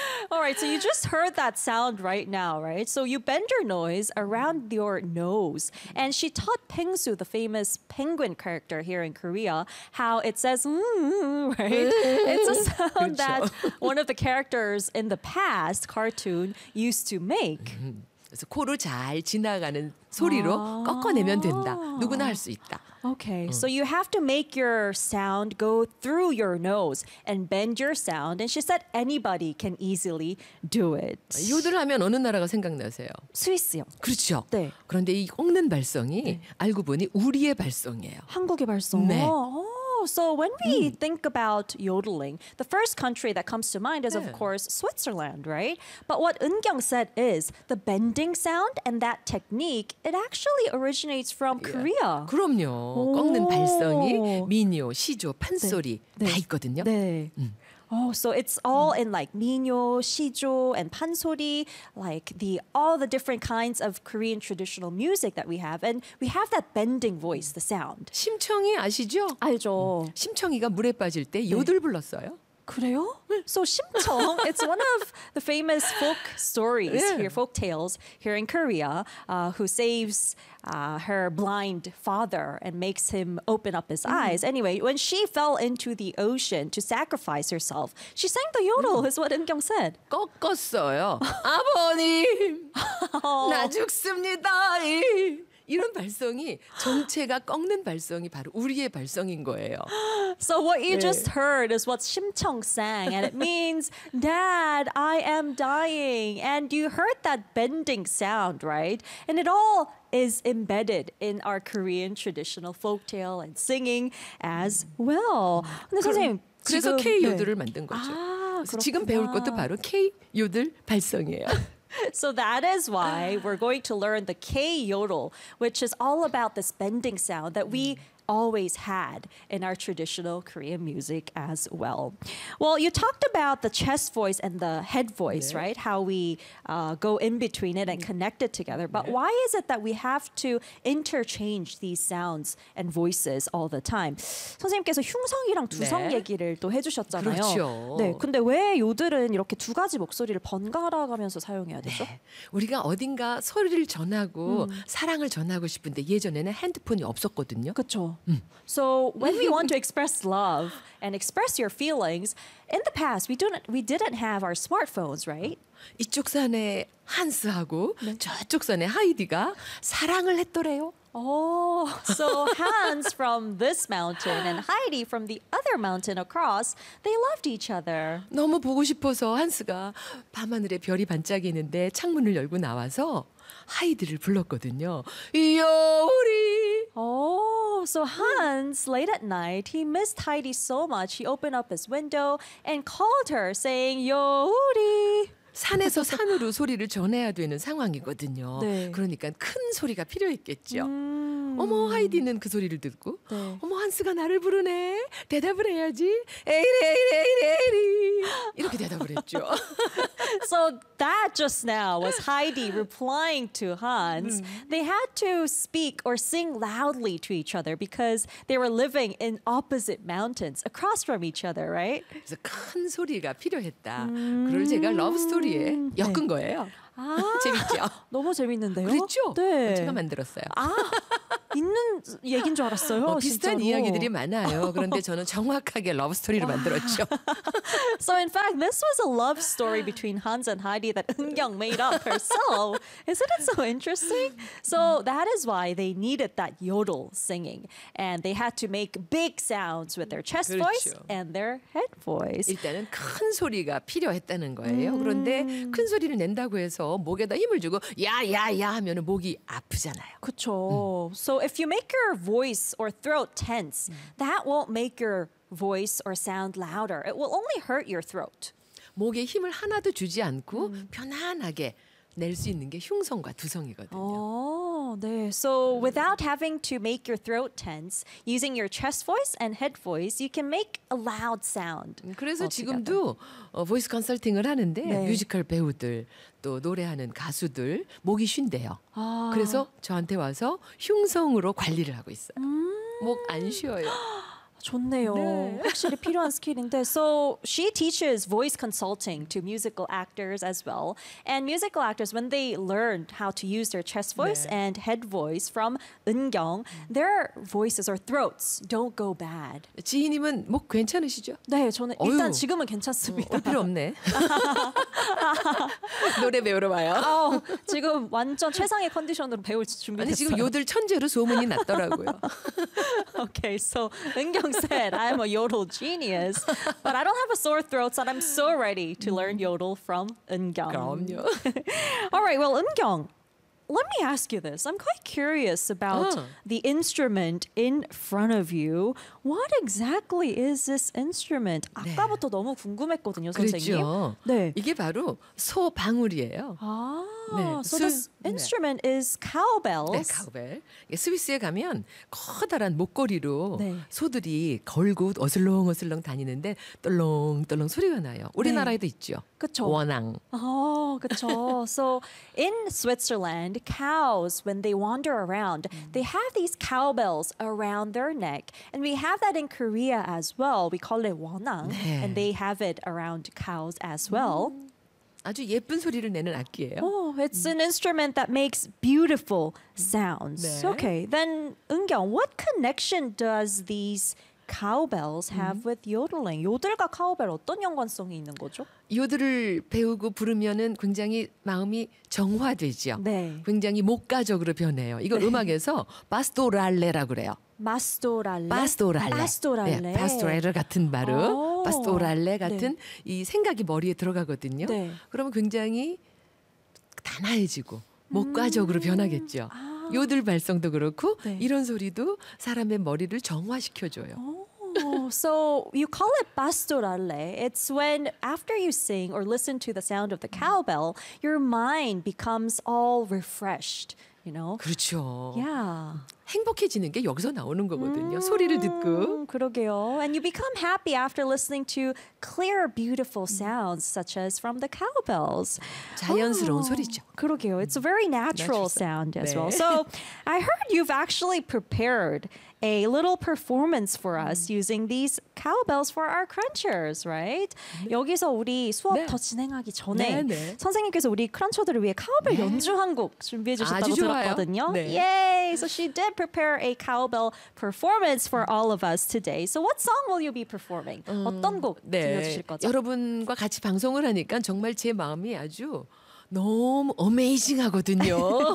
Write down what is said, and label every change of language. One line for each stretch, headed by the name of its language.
English: All right, so you just heard that sound right now, right? So you bend your noise around your nose. And she taught Pengsu, the famous penguin character here in Korea, how it says, right? It's a sound that one of the characters in the past cartoon used to make.
Korean: 그래서 코를 잘 지나가는 소리로 꺾어내면 된다. 누구나 할 수 있다.
English: Okay, so you have to make your sound go through your nose and bend your sound. And she said anybody can easily do it.
Korean: 요들 하면 어느 나라가 생각나세요? 스위스요. 그렇죠. 네. 그런데 이 꺾는 발성이 네. 알고 보니 우리의 발성이에요. 한국의 발성. 네.
English: So when we think about yodeling, the first country that comes to mind is, of course, Switzerland, right? But what Eungyeong said is the bending sound and that technique, it actually originates from Korea. Yeah.
Korean: 그럼요. 꺾는 발성이 민요, 시조, 판소리 네. 다 있거든요. 네.
English: Oh, so it's all in like 민요, 시조, and 판소리, like all the different kinds of Korean traditional music that we have. And we have that bending voice, the sound.
Korean: 심청이 아시죠? 알죠. 심청이가 물에 빠질 때 요들 네. 불렀어요. 그래요?
English: So 심청, it's one of the famous folk stories, yeah. here, folk tales here in Korea, who saves her blind father and makes him open up his eyes. Anyway, when she fell into the ocean to sacrifice herself, she sang the yodel, is what Eungyeong said.
Korean: 꺾었어요. 아버님, 나 죽습니다. 이런 발성이 전체가 꺾는 발성이 바로 우리의 발성인 거예요.
English: So what you 네. just heard is what 심청 sang, and it means, Dad, I am dying. And you heard that bending sound, right? And it all is embedded in our Korean traditional folktale and singing as well.
Korean: 근데 선생님, 그래서 K 요들을 네. 만든 거죠. 아, 그래서 지금 배울 것도 바로 K 요들 발성이에요.
English: So that is why we're going to learn the K yodel, which is all about this bending sound that we always had in our traditional Korean music as well. Well, you talked about the chest voice and the head voice, 네. right? How we go in between it and connect it together. But 네. why is it that we have to interchange these sounds and voices all the time?
Korean: 선생님께서 흉성이랑 두성 네. 얘기를 또 해주셨잖아요. 그렇죠. 네, 근데 왜 요들은 이렇게 두 가지 목소리를 번갈아가면서 사용해야 되죠? 네. 우리가 어딘가 소리를 전하고 사랑을 전하고 싶은데 예전에는 핸드폰이 없었거든요. 그렇죠.
English: So when we want to express love and express your feelings, in the past we didn't have our smartphones, right?
Korean: 이쪽 산에 한스하고 네. 저쪽 산에 하이디가 사랑을 했더래요.
English: Oh, so Hans from this mountain and Heidi from the other mountain across, they loved each other.
Korean: 너무 보고 싶어서 한스가 밤하늘에 별이 반짝이는데 창문을 열고 나와서 하이디를 불렀거든요. 요리.
English: Oh, so Hans late at night, he missed Heidi so much. He opened up his window and called her saying, "요리."
Korean: 산에서 산으로 소리를 전해야 되는 상황이거든요. 네. 그러니까 큰 소리가 필요했겠죠. 어머, 하이디는 그 소리를 듣고 네. 어머, 한스가 나를 부르네. 대답을 해야지. 에이리 이렇게 대답을 했죠.
English: So that just now was Heidi replying to Hans. They had to speak or sing loudly to each other because they were living in opposite mountains across from each other, right?
Korean: 그래서 큰 소리가 필요했다. 그걸 제가 러브 스토리에 엮은 네. 거예요. 아, 재밌죠? 너무 재밌는데요? 그랬죠? 네. 제가 만들었어요. 아, 있는 얘긴 줄 알았어요. 비슷한 진짜로. 이야기들이 많아요. 그런데 저는 정확하게 러브 스토리를 만들었죠.
English: So in fact, this was a love story between Hans and Heidi that Eungyeong made up herself. Isn't it so interesting? So that is why they needed that yodel singing. And they had to make big sounds with their chest
Korean: 그렇죠.
English: voice and their head voice.
Korean: 일단은 큰 소리가 필요했다는 거예요. 그런데 큰 소리를 낸다고 해서 목에다 힘을 주고 야야야 하면 목이 아프잖아요. 그렇죠.
English: So if you make your voice or throat tense, that won't make your voice or sound louder. It will only hurt your throat.
Korean: 목에 힘을 하나도 주지 않고 편안하게 낼 수 있는 게 흉성과 두성이거든요. Oh, 네.
English: So without having to make your throat tense, using your chest voice and head voice, you can make a loud sound.
Korean: 그래서 지금도 voice consulting을 하는데 네. 뮤지컬 배우들 또 노래하는 가수들 목이 쉰대요. 아. 그래서 저한테 와서 흉성으로 관리를 하고 있어요. 목 안 쉬어요. 좋네요. 네. 확실히 필요한 스킬인데.
English: So she teaches voice consulting to musical actors as well. And musical actors, when they learned how to use their chest voice 네. and head voice from 은경, their voices or throats don't go bad.
Korean: 지희님은 목 괜찮으시죠? 네, 저는 어휴, 일단 지금은 괜찮습니다. 어, 필요 없네. 노래 배우러 와요. 어, 지금 완전 최상의 컨디션으로 배울 준비됐어요. 아니, 지금 요들 천재로 소문이 났더라고요.
English: Okay, so 은경 said, I'm a yodel genius, but I don't have a sore throat, so I'm so ready to learn yodel from 은경. All right, well, 은경, let me ask you this. I'm quite curious about the instrument in front of you. What exactly is this instrument?
Korean: 아까부터 네. 너무 궁금했거든요, 그렇죠. 선생님. 네. 이게 바로 소방울이에요.
English: 아, 네. So this instrument 네. is cowbells.
Korean: 네, cowbell. 스위스에 가면 커다란 목걸이로 네. 소들이 걸고 어슬렁어슬렁 다니는데 떨렁떨렁 소리가 나요. 우리나라에도 네. 있죠. 그쵸. 원앙. 어, 그쵸.
English: So in Switzerland, cows, when they wander around, they have these cowbells around their neck. And we have that in Korea as well. We call it 원앙. 네. And they have it around cows as well.
Korean: 아주 예쁜 소리를 내는 악기예요.
English: Oh, it's an instrument that makes beautiful sounds.
Korean: 네.
English: Okay, then 은경, what connection does these cowbells have with yodeling?
Korean: 요들과 cowbell 어떤 연관성이 있는 거죠? 요들을 배우고 부르면은 굉장히 마음이 정화되죠. 네. 굉장히 목가적으로 변해요. 이거 네. 음악에서 파스토랄레라고 그래요. 마스토랄레? 파스토랄레. 파스토랄레. 네, 파스토랄레 같은 발음. 파스토랄레 같은 네. 이 생각이 머리에 들어가거든요. 네. 그러면 굉장히 단아해지고 목과적으로 변하겠죠. 아. 요들 발성도 그렇고 네. 이런 소리도 사람의 머리를 정화시켜줘요.
English: So you call it pastorale. It's when after you sing or listen to the sound of the cowbell, your mind becomes all refreshed. You know?
Korean: 그렇죠.
English: Yeah.
Korean: 행복해지는 게 여기서 나오는 거거든요. 소리를 듣고. 그러게요.
English: And you become happy after listening to clear, beautiful sounds such as from the cowbells.
Korean: 자연스러운 소리죠. 그러게요.
English: It's a very natural sound as
Korean: 네.
English: well. So I heard you've actually prepared a little performance for us using these cowbells for our crunchers, right?
Korean: 네. 여기서 우리 수업 네. 더 진행하기 전에 네, 네. 선생님께서 우리 크런처들을 위해 cowbell 네. 연주 한 곡 준비해 주셨다고 들었거든요. 네.
English: Yay! So she did prepare a cowbell performance for all of us today. So what song will you be performing?
Korean: 어떤 곡 네. 들려주실 거죠? 여러분과 같이 방송을 하니까 정말 제 마음이 아주 너무 어메이징하거든요.